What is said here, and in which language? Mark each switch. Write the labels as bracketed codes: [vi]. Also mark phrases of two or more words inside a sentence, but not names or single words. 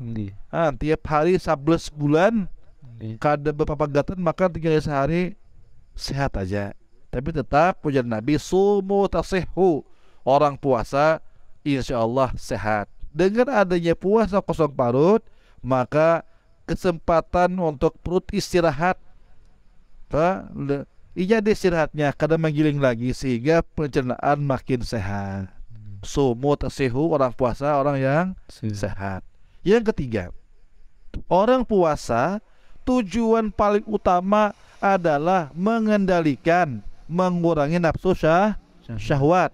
[id] Tiap hari 11 bulan kadar berpapagatan makan 3 kali sehari sehat aja. Tapi tetap pujian Nabi, [ar] صوموا تصحوا, [id] orang puasa [ar] إن شاء الله [id] sehat. Dengan adanya puasa kosong parut, maka kesempatan untuk perut istirahat, iya istirahatnya kadang menggiling lagi sehingga pencernaan makin sehat. [ar] صوموا تصحوا, [id] orang puasa orang yang sehat. Yang ketiga, orang puasa tujuan paling utama adalah mengendalikan, mengurangi nafsu syahwat.